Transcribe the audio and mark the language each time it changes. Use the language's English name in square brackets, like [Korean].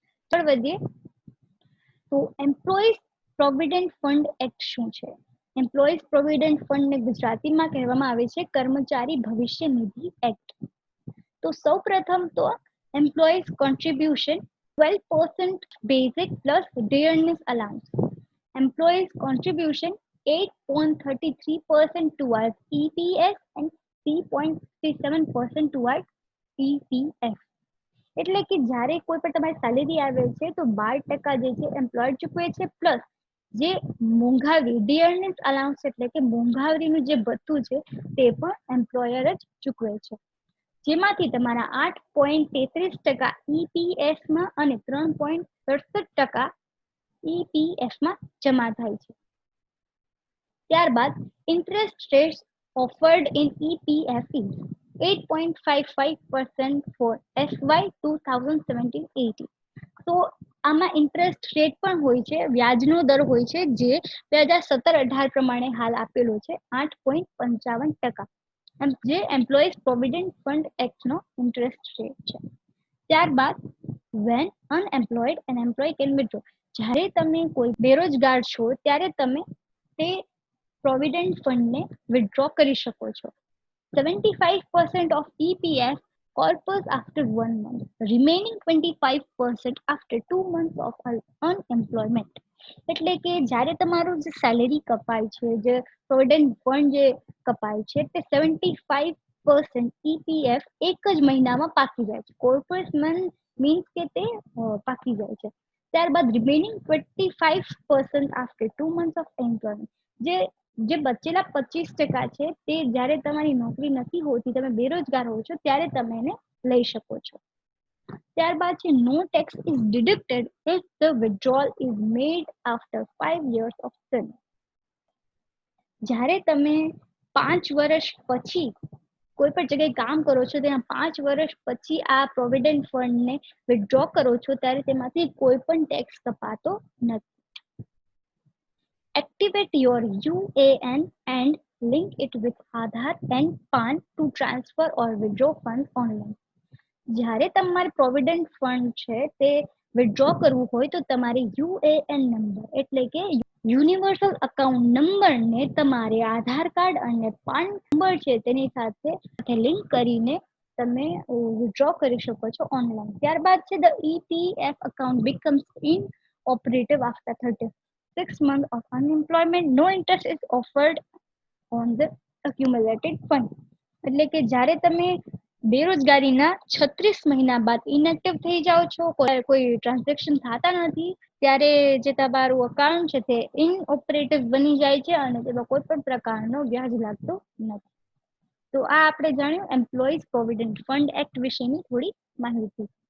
[Gujarati] આગળ વધીએ તો એમ્પ્લોઈઝ પ્રોવિડન્ટ ફંડ એક્ટ શું છે? એમ્પ્લોઈઝ પ્રોવિડન્ટ ફંડને ગુજરાતીમાં કહેવામાં આવે છે કર્મચારી ભવિષ્ય નિધિ એક્ટ. તો સૌ પ્રથમ તો [English] Employees contribution 12% basic plus dearness allowance. Employees contribution 8.33% towards EPS and 3.67% towards EPF. [Gujarati] એટલે કે જ્યારે કોઈ પણ તમારી સેલેરી આવે છે તો 12% જે છે એમ્પ્લોયર ચૂકવે છે, પ્લસ જે મોંઘારી ડિયરનેસ અલાઉન્સ એટલે કે મોંઘારીનું જે ભથ્થું છે તે પણ એમ્પ્લોયર જ ચૂકવે છે, જેમાંથી તમારા 8.33% EPSમાં અને 3.67% EPFમાં જમા થાય છે. [English] ત્યારબાદ interest rates offered in EPF is 8.55% for FY 2017-18. [Gujarati] તો આમાં ઇન્ટરેસ્ટ રેટ પણ હોય છે, વ્યાજનો દર હોય છે, જે 2017-18 પ્રમાણે હાલ આપેલો છે 8.55%, જે employees provident fund એક્ટનો interest rate છે. ત્યારબાદ [English] when unemployed an employee can withdraw, [Gujarati] જ્યારે તમે કોઈ બેરોજગાર છો ત્યારે તમે તે પ્રોવિડન્ટ ફંડને વિથડ્રો કરી શકો છો. [English] 75% of EPF corpus after 1 month, remaining 25% after 2 months of unemployment. [Gujarati] એટલે કે જ્યારે તમારું જે સેલેરી કપાય છે, જે પ્રોવિડન્ટ ફંડ જે કપાય છે તે 75% EPF એક જ મહિનામાં પાકી જાય છે. કોર્પસ મીન્સ કે તે પાકી જાય છે. ત્યારબાદ [English] remaining 25% after 2 months of employment, [Gujarati] જે બચેલા 25% છે તે જ્યારે તમારી નોકરી નથી હોતી, તમે બેરોજગાર હો છો ત્યારે તમે એને લઈ શકો છો. ત્યારબાદ છે [English] No tax is deducted if the withdrawal is made after 5 years of study. [Gujarati] જ્યારે તમે 5 વર્ષ પછી કોઈ પણ જગ્યાએ કામ કરો છો તેના 5 વર્ષ પછી આ પ્રોવિડન્ટ ફંડને વિથડ્રો કરો છો ત્યારે તેમાંથી કોઈ પણ ટેક્સ કપાતો નથી. [English] Activate your UAN and link it with Aadhaar and PAN to transfer or withdraw funds online. [Gujarati] જ્યારે તમારે પ્રોવિડન્ટ ફંડ છે તે વિથડ્રો કરવું હોય તો તમારે UAN નંબર એટલે કે યુનિવર્સલ અકાઉન્ટ નંબરને તમારે આધાર કાર્ડ અને પાન નંબર છે તેની સાથે લિંક કરીને તમે વિથડ્રો કરી શકો છો ઓનલાઈન. [English] ત્યારબાદ છે the EPF account becomes inoperative after 36 months of unemployment. No interest is offered on the accumulated fund. [Gujarati] એટલે કે જ્યારે તમે બેરોજગારીના 36 મહિના બાદ ઇનએક્ટિવ થઈ જાઓ છો, કોઈ ટ્રાન્ઝેક્શન થતા નથી, ત્યારે જે તમારું અકાઉન્ટ છે તે ઇનઓપરેટિવ બની જાય છે અને તેમાં કોઈ પણ પ્રકારનો વ્યાજ લાગતો નથી. તો આ આપણે જાણ્યું એમ્પ્લોઈઝ પ્રોવિડન્ટ ફંડ એક્ટ વિશેની થોડી માહિતી.